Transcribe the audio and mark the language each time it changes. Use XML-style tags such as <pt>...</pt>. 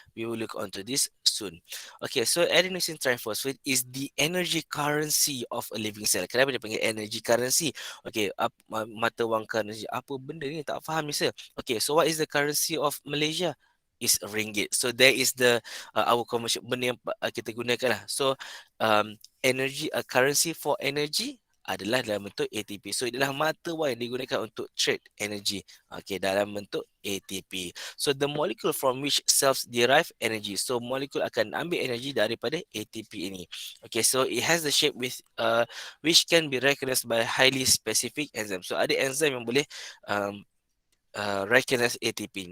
<en>We will look onto this soon. Okay, so adenosine triphosphate is the energy currency of a living cell.</en> <ms>Kenapa dia panggil energy currency? Okay, mata wang currency. Apa benda ni? Tak faham ni sir.</ms> <en>Okay, so what is the currency of Malaysia? Is ringgit. So there is the our commercial</en> <ms>benda yang kita gunakan lah.</ms> <en>So energy currency for energy</en> <ms>adalah dalam bentuk</ms> <en>ATP.</en> <ms>So adalah mata wang yang digunakan untuk</ms> <en>trade energy.</en> <ms>Okay, dalam bentuk ATP.</ms> <en>So the molecule from which cells derive energy.</en> <ms>So molekul akan ambil energy daripada ATP ini.</ms> <en>Okay, so it has the shape with which can be recognized by highly specific enzyme.</en> <ms>So ada enzim yang boleh recognize ATP.</ms>